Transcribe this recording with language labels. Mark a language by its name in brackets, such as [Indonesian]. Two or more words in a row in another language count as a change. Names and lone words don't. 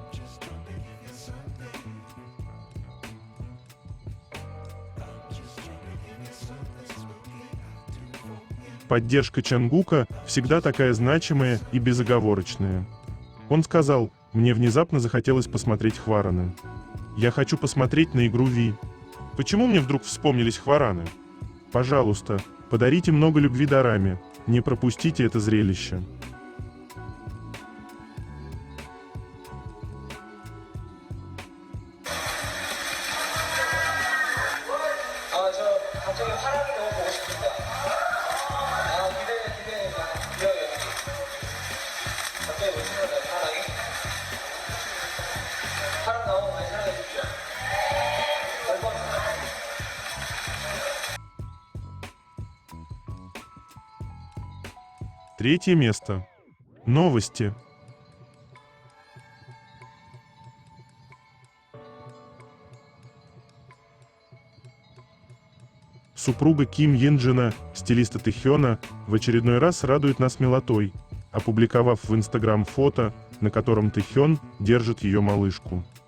[Russian] Поддержка Чангука всегда такая значимая и безоговорочная. Он сказал: «Мне внезапно захотелось посмотреть Хвараны. Я хочу посмотреть на игру Ви». Почему мне вдруг вспомнились Хвараны? Пожалуйста, подарите много любви Дораме, не пропустите это зрелище. [Korean] 저 갑자기 화랑이 너무 보고 싶습니다. 기대돼요, 연기. 갑자기 왜 생각나요, 화랑이? 화랑 나오면 많이 사랑해 주십시오. 얼마나 [Russian] Третье место. Новости. Супруга Ким Йенджина, стилиста Тэхёна, в очередной раз радует нас милотой, опубликовав в Instagram фото, на котором Тэхён держит ее малышку.